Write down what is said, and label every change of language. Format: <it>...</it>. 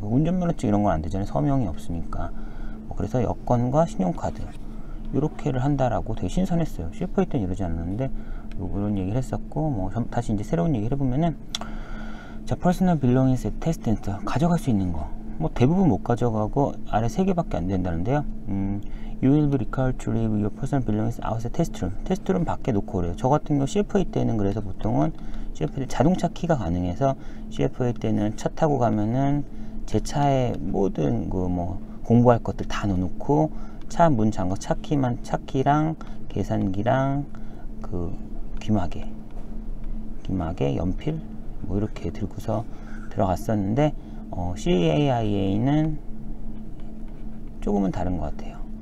<ko>운전면허증 이런 건 안 되잖아요. 서명이 없으니까. 그래서 여권과 신용카드 요렇게를 한다라고 되게 신선했어요. CFA 때는 이러지 않았는데 요런 얘기를 했었고, 다시 이제 새로운 얘기를 해보면은, 자, 퍼스널 빌롱인스 테스트 센터 가져갈 수 있는 거 대부분 못 가져가고 아래 3개밖에 안 된다는데요.</ko> <en>You will be required to leave your personal belongings outside test room.</en> <ko>테스트 룸 밖에 놓고 그래요. 저 같은 경우 CFA 때는 그래서 보통은 CFA 때 자동차 키가 가능해서 CFA 때는 차 타고 가면은 제 차에 모든 공부할 것들 다 넣어놓고 차 문 잠궈 차 키랑 계산기랑 그 귀마개, 연필 이렇게 들고서 들어갔었는데 CAIA는 조금은 다른 것 같아요.</ko>